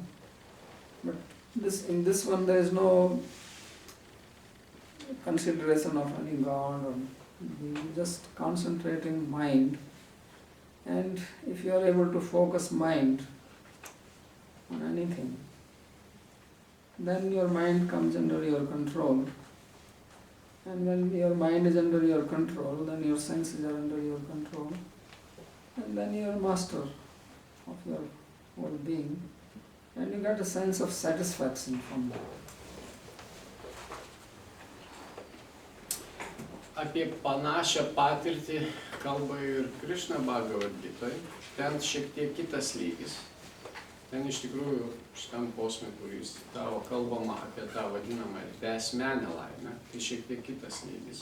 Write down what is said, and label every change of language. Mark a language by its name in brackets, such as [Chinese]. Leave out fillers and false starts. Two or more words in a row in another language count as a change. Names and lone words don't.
[English] But in this one, there is no consideration of any god or You just concentrate in mind, and if you are able to focus mind on anything, then your mind comes under your control. And when your mind is under your control, then your senses are under your control, and then you are master of your whole being, and you get a sense of satisfaction from that. [Lithuanian] Apie panašią patirtį kalba ir Krišna Bhagavad Gitoj. Ten šiek tiek kitas lygis. Ten iš tikrųjų šitam posme, kuris tavo kalbama apie tą vadinamą beasmenę laimę, tai šiek tiek kitas lygis.